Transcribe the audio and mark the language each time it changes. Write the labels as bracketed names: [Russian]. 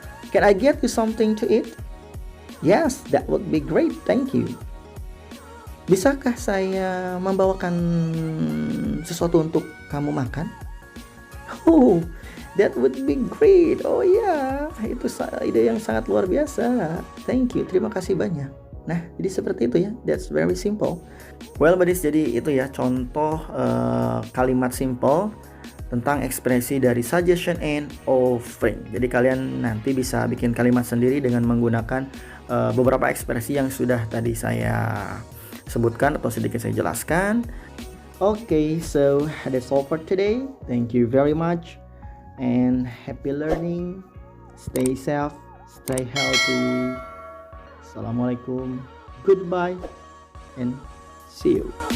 [English] Can I get you something to eat? Yes, that would be great. Thank you. [Indonesian] Bisakah saya membawakan sesuatu untuk kamu makan? [English] Oh, that would be great. [Indonesian] Oh ya, itu ide yang sangat luar biasa. [English] Thank you, [Indonesian] terima kasih banyak. Nah, jadi seperti itu ya. [English] That's very simple. [Indonesian] Well, buddies, jadi itu ya contoh kalimat simple tentang ekspresi dari suggestion and offering. Jadi kalian nanti bisa bikin kalimat sendiri dengan menggunakan beberapa ekspresi yang sudah tadi saya sebutkan atau sedikit saya jelaskan. [English] Okay, so that's all for today. Thank you very much and happy learning. Stay safe, stay healthy. Assalamualaikum. Goodbye and see you.